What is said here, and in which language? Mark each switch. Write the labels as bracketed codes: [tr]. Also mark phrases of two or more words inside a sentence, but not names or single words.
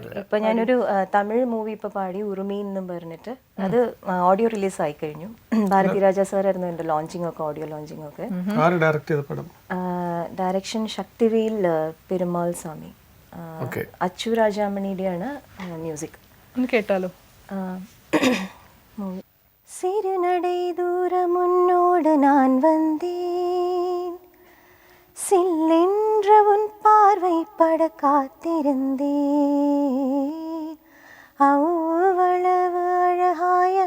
[ml] ഇപ്പൊ ഞാനൊരു തമിഴ് മൂവി ഇപ്പൊ പാടി, ഉറുമി എന്നും പറഞ്ഞിട്ട്. അത് [en] audio release [ml] ആയി കഴിഞ്ഞു. ഭാരതി രാജ സാർ ആയിരുന്നു എന്റെ ലോഞ്ചിങ് ഒക്കെ, [en] audio launching [ml] ഒക്കെ. ഡയറക്ഷൻ ശക്തിവേൽ പെരുമാൾ സ്വാമി, അച്ചു രാജാമണിയുടെയാണ് മ്യൂസിക്. കേട്ടാലോ? [ta] சிறுநடை தூரம் உன்னோடு நான் வந்தேன், சில்லென்ற உன் பார்வை பட காத்திருந்தேன். அவ்வளவு அழகா